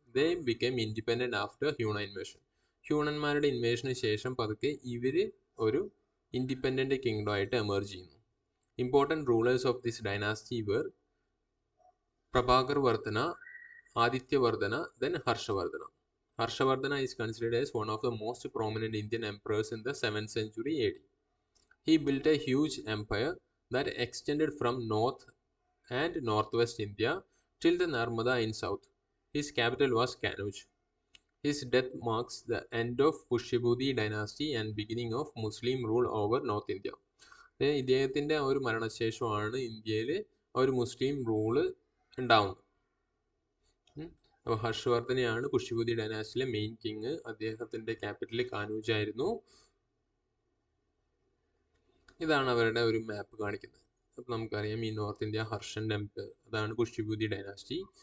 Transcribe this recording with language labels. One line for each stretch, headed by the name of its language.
English: They became independent after Huna invasion.
Malayalam: ഹ്യൂണന്മാരുടെ ഇൻവേഷന് ശേഷം പതുക്കെ ഇവർ ഒരു ഇൻഡിപെൻഡന്റ് കിങ്ഡം ആയിട്ട് എമർജ് ചെയ്യുന്നു.
English: Important rulers of this dynasty were Prabhakar Vardhana, Adityavardhana, then Harshavardhana. Harshavardhana is considered as one of the most prominent Indian emperors in the 7th century AD. He built a huge empire that extended from north and northwest India till the Narmada in south. His capital was Kannauj. His death marks the end of Pushyabhudi dynasty and beginning of Muslim rule over North India.
Malayalam: ഇദ്ദേഹത്തിൻ്റെ ആ ഒരു മരണശേഷമാണ് ഇന്ത്യയിൽ ആ ഒരു മുസ്ലിം rule ഉണ്ടാവുന്നത്. അപ്പോൾ ഹർഷവർദ്ധനെയാണ് Pushyabhuti ഡൈനാസ്റ്റിയിലെ main king. അദ്ദേഹത്തിൻ്റെ capital കാനൂജ് ആയിരുന്നു. ഇതാണ് അവരുടെ ഒരു മാപ്പ് കാണിക്കുന്നത്. അപ്പോൾ നമുക്കറിയാം ഈ നോർത്ത് ഇന്ത്യ ഹർഷൻ ടെമ്പിൾ അതാണ് പുഷ്യഭൂതി ഡൈനാസ്റ്റി.